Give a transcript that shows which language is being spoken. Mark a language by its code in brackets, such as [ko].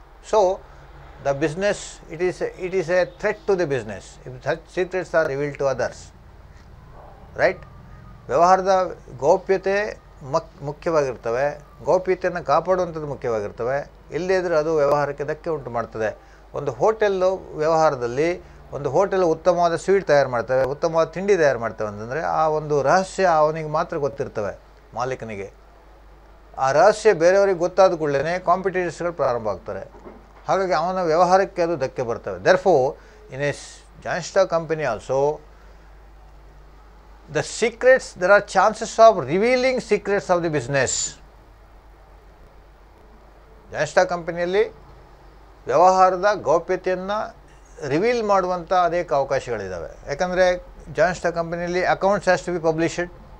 [en] So the business, it is a threat to the business if such secrets are revealed to others, right. [kn] ವ್ಯವಹಾರದ ಗೌಪ್ಯತೆ ಮುಖ್ಯವಾಗಿರ್ತವೆ, ಗೌಪ್ಯತೆಯನ್ನು ಕಾಪಾಡುವಂಥದ್ದು ಮುಖ್ಯವಾಗಿರ್ತವೆ. ಇಲ್ಲದೇ ಇದ್ದರೆ ಅದು ವ್ಯವಹಾರಕ್ಕೆ ಧಕ್ಕೆ ಉಂಟು ಮಾಡ್ತದೆ. ಒಂದು ಹೋಟೆಲ್ಲು ವ್ಯವಹಾರದಲ್ಲಿ, ಒಂದು ಹೋಟೆಲ್ ಉತ್ತಮವಾದ ಸ್ವೀಟ್ ತಯಾರು ಮಾಡ್ತವೆ, ಉತ್ತಮವಾದ ತಿಂಡಿ ತಯಾರು ಮಾಡ್ತವೆ ಅಂತಂದರೆ ಆ ಒಂದು ರಹಸ್ಯ ಅವನಿಗೆ ಮಾತ್ರ ಗೊತ್ತಿರ್ತವೆ, ಮಾಲೀಕನಿಗೆ. ಆ ರಹಸ್ಯ ಬೇರೆಯವರಿಗೆ ಗೊತ್ತಾದ ಕೂಡಲೇ ಕಾಂಪಿಟೇಟರ್ಸ್ಗಳು ಪ್ರಾರಂಭ ಆಗ್ತಾರೆ. ಹಾಗಾಗಿ ಅವನ ವ್ಯವಹಾರಕ್ಕೆ ಅದು ಧಕ್ಕೆ ಬರ್ತವೆ. [en] Therefore, in a joint stock company also, the secrets, there are chances of revealing secrets of the business. [kn] joint stock ಕಂಪನಿಯಲ್ಲಿ ವ್ಯವಹಾರದ ಗೌಪ್ಯತೆಯನ್ನು ರಿವೀಲ್ ಮಾಡುವಂಥ ಅನೇಕ ಅವಕಾಶಗಳಿದ್ದಾವೆ. ಯಾಕಂದರೆ ಜಾಯಿಂಟ್ ಸ್ಟಾಕ್ ಕಂಪನಿಯಲ್ಲಿ [en] Accounts has to be published.